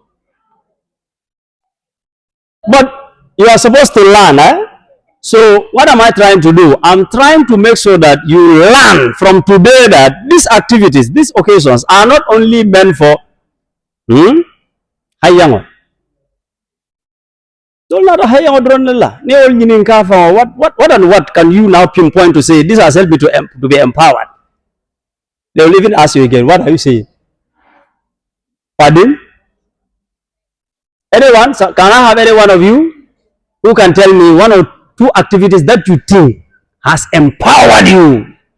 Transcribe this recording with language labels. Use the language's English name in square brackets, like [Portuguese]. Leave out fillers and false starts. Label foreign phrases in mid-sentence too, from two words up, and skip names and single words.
[English] But you are supposed to learn, eh? So what am I trying to do? I'm trying to make sure that you learn from today that these activities, these occasions are not only meant for hayango. Don't let hayango dronella. Ne all nyinin ka for what and what can you now pinpoint to say this has helped me to be empowered? They will even ask you again, what are you saying? Pardon? Anyone? So can I have any one of you who can tell me one or two activities that you think has empowered you